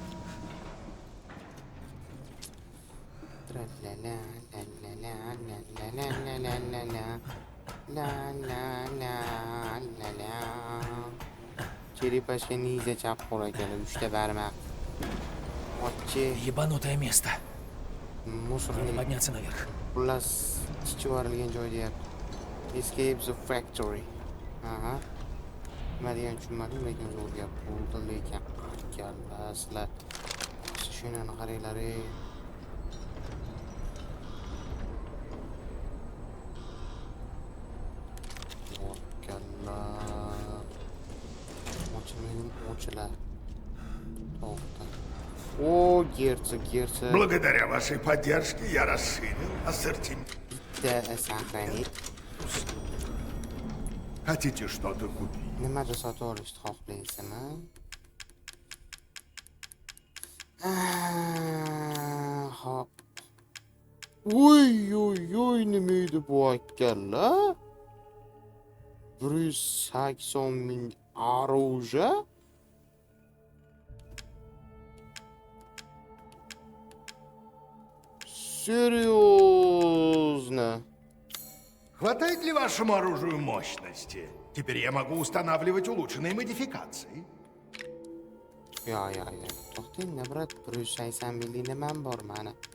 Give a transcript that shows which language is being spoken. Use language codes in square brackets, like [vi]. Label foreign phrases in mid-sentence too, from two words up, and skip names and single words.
[uz] Tralala, la Черепашка ниндзя chap qo'l ekan, 3 ta barmaq. Ochchi. [ru] Ебанутое место. Надо [uz] Musorning [ru] подняться наверх. [uz] xullas chichivarilgan joy deyapti. [en] Escape the factory. Aha. [uz] Nima degan tushunmadim, lekin zo'r gap bo'ldi, lekin kallaslar. Shunani qaranglar. [ru] Очередь. Тофта. О, герцог. Благодаря вашей поддержке я расширил ассортимент. Да, сохранить. Хотите что-то купить? [uz] Nimaga sotib olishni xohlaysizmi? Hop. Oy, nima edi bu akalar? [ru] 180.000 оружие? Серьезно? Хватает ли вашему оружию мощности? Теперь я могу устанавливать улучшенные модификации. Ya. [uz] To'xtang, brat, 180 millik nimam bor mana.